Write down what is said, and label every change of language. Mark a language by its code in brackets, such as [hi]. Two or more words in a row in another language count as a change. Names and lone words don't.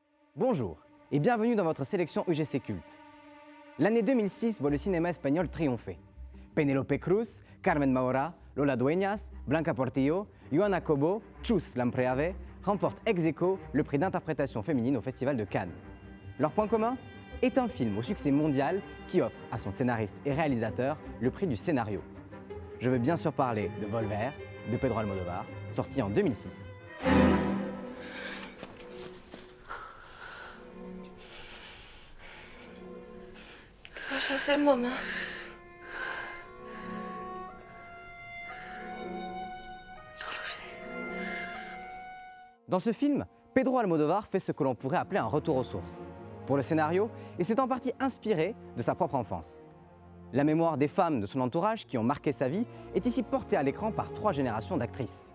[fr] Bonjour et bienvenue dans votre sélection UGC Culte. L'année 2006 voit le cinéma espagnol triompher. Penélope Cruz, Carmen Maura, Lola Dueñas, Blanca Portillo, Joana Cobo, Chus Lampreave remportent ex aequo le prix d'interprétation féminine au Festival de Cannes. Leur point commun est un film au succès mondial qui offre à son scénariste et réalisateur le prix du scénario. Je veux bien sûr parler de Volver, de Pedro Almodóvar, sorti en 2006. [es] ¿Qué vas a hacer, mamá? [fr] Dans ce film, Pedro Almodóvar fait ce que l'on pourrait appeler un retour aux sources. Pour le scénario, il s'est en partie inspiré de sa propre enfance. La mémoire des femmes de son entourage qui ont marqué sa vie est ici portée à l'écran par 3 générations d'actrices.